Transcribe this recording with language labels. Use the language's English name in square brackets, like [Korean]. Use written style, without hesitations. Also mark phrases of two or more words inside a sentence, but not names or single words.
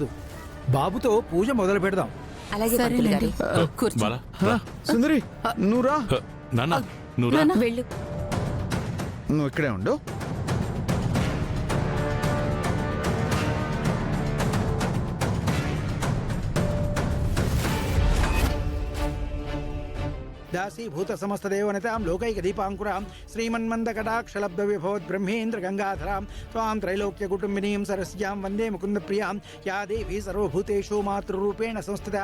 [Telugu] బాబుతో పూజ మొదలు పెడదాం. అలాగే పంతులు గారు. కూర్చో. బాలా, రా. సుందరి, నువ్వు రా. నాన్న, నువ్వు రా. వెళ్ళు. నువ్వు ఇక్కడే ఉండు. [Sanskrit] दासीभूत समस्त देवनतां लोकैक दीपांकुरां श्रीमन्मन्दकटाक्षलब्ध विभवद्ब्रह्मेन्द्र गंगाधरां त्वां त्रैलोक्य कुटुम्बिनीं सरस्यां वन्दे मुकुन्द प्रियां या देवी सर्वभूतेषु मातृरूपेण संस्थिता